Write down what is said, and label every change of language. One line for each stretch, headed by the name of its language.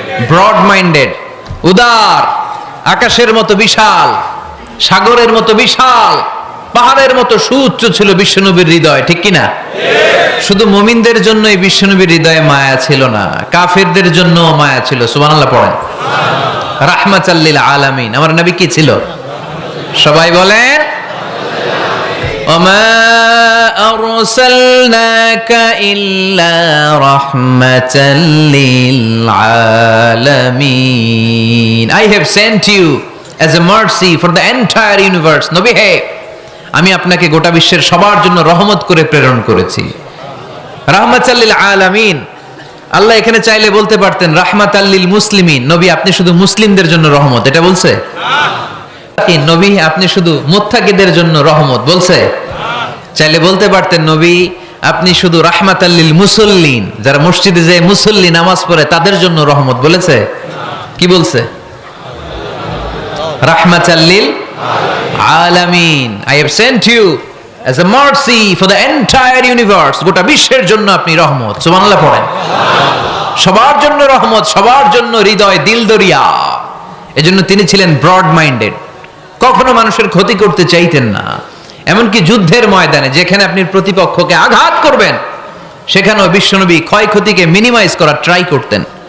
Bangla: Broad minded, উদার, আকাশের মতো বিশাল, সাগরের মতো বিশাল, পাহাড়ের মতো সুউচ্চ ছিল বিশ্বনবীর হৃদয়, ঠিক কিনা? শুধু মুমিনদের জন্য এই বিশ্বনবীর হৃদয়ে মায়া ছিল না, কাফেরদের জন্য মায়া ছিল। সুবহানাল্লাহ পড়েন।
Arabic: রাহমাতাল লিল আলামিন,
Bangla: আমার নবী কি ছিল? সবাই বলেন
Arabic: ওমা আরসালনাকা ইল্লা রাহমাতাল লিল আলামিন,
English: I have sent you as a mercy for the entire universe.
Bangla: নবী হে, আমি আপনাকে গোটা বিশ্বের সবার জন্য রহমত করে প্রেরণ করেছি।
Arabic: রাহমাতাল লিল আলামিন,
Bangla: আল্লাহ এখানে চাইলে বলতে পারতেন
Arabic: রাহমাতাল লিল মুসলিমিন,
Bangla: নবী আপনি শুধু মুসলিমদের জন্য রহমত, এটা বলছে? নবী আপনি শুধু মুত্তাকিদের জন্য রহমত, বলছে? চাইলে বলতে পারতেন নবী আপনি শুধু
Arabic: রাহমাতাল লিল মুসাল্লিন,
Bangla: যারা মসজিদে যায় মুসল্লি নামাজ পড়ে তাদের জন্য রহমত, বলেছে? কি বলছে?
Arabic: রাহমাতাল লিল আলামিন,
English: I have sent you as a mercy for the entire universe,
Bangla: গোটা বিশ্বের জন্য আপনি রহমত। সুবহানাল্লাহ পড়েন। সবার জন্য রহমত, সবার জন্য হৃদয় দিল দরিয়া। এজন্য তিনি ছিলেন ব্রড মাইন্ডেড, কখনো মানুষের ক্ষতি করতে চাইতেন না। এমনকি যুদ্ধের ময়দানে যেখানে আপনি প্রতিপক্ষকে আঘাত করবেন সেখানেও বিশ্বনবী ক্ষয়ক্ষতিকে মিনিমাইজ করার ট্রাই করতেন।